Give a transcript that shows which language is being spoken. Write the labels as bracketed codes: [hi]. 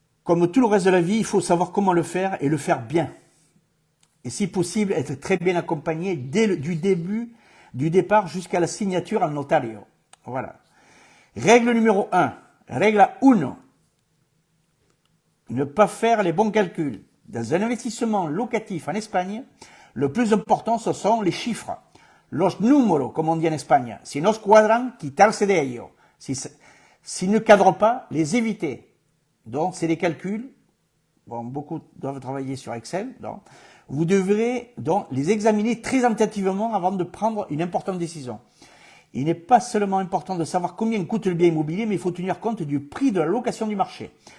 [fr] Comme tout le reste de la vie, il faut savoir comment le faire et le faire bien. Et si possible, être très bien accompagné du départ jusqu'à la signature en notario. Voilà. Règle numéro 1. Règle 1. Ne pas faire les bons calculs. Dans un investissement locatif en Espagne, le plus important, ce sont les chiffres. [es] Los números, [fr] comme on dit en Espagne. [es] Si nos cuadran, quitarse de ello. [fr] S'ils ne cadrent pas, les éviter. Donc, c'est des calculs. Bon, beaucoup doivent travailler sur Excel. Donc, vous devrez donc les examiner très attentivement avant de prendre une importante décision. Il n'est pas seulement important de savoir combien coûte le bien immobilier, mais il faut tenir compte du prix de la location du marché.